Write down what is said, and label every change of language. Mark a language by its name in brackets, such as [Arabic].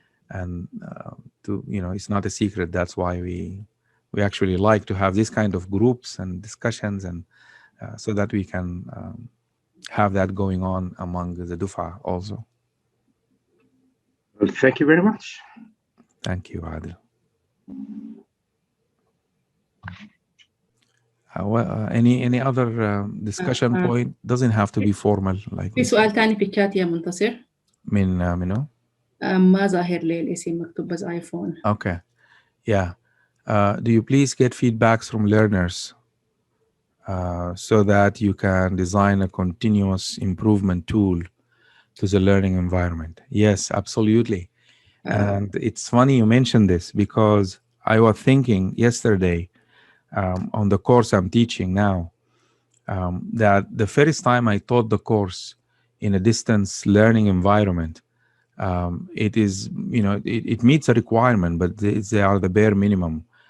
[English] And it's not a secret. That's why we actually like to have this kind of groups and discussions, and so that we can have that going on among the Dufa also. Well, thank you very much. Thank you, Adil. Any other discussion point? Doesn't have to be formal. Like [Arabic] في سؤال ثاني في الشات يا منتصر. منو؟ ما ظاهر لي الاسم مكتوب بس ايفون. [English] Okay. Yeah. Do you please get feedbacks from learners so that you can design a continuous improvement tool to the learning environment? Yes, absolutely. And it's funny you mentioned this, because I was thinking yesterday on the course I'm teaching now, that the first time I taught the course in a distance learning environment, it is, it meets a requirement, but they are the bare minimum.